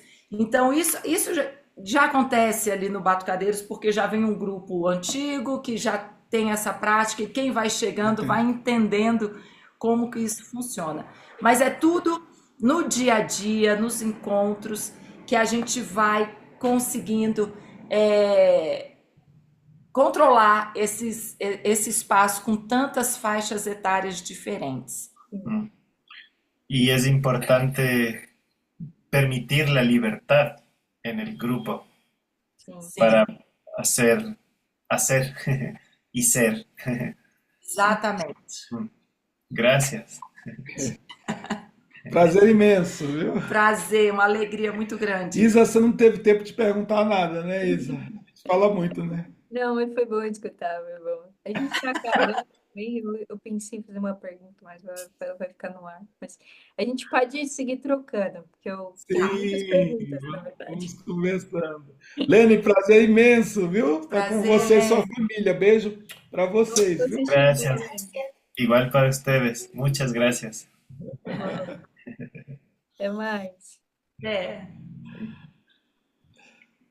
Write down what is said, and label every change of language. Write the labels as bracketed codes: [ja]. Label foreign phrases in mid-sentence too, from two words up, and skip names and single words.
[pt] Então, isso já acontece ali no Batucadeiros, porque já vem um grupo antigo que já tem essa prática, e quem vai chegando vai entendendo como que isso funciona. Mas é tudo no dia a dia, nos encontros, que a gente vai conseguindo controlar esse espaço com tantas faixas etárias diferentes. [es] Y es importante permitir la libertad en el grupo para hacer y ser. [pt] Exatamente. [es] Gracias. [pt] Prazer imenso, viu? Prazer, uma alegria muito grande. Isa, você não teve tempo de perguntar nada, né, Isa? Fala muito, né? Não, mas foi bom escutar, meu irmão. A gente está acabando também. Eu pensei em fazer uma pergunta, mas ela vai ficar no ar. Mas a gente pode seguir trocando, porque eu tenho muitas perguntas, na verdade. Vamos conversando. Lene, prazer imenso, viu? Estar com você e sua família. Beijo para vocês, viu? [es] Gracias. Igual para ustedes. Muchas gracias. [pt] Até mais.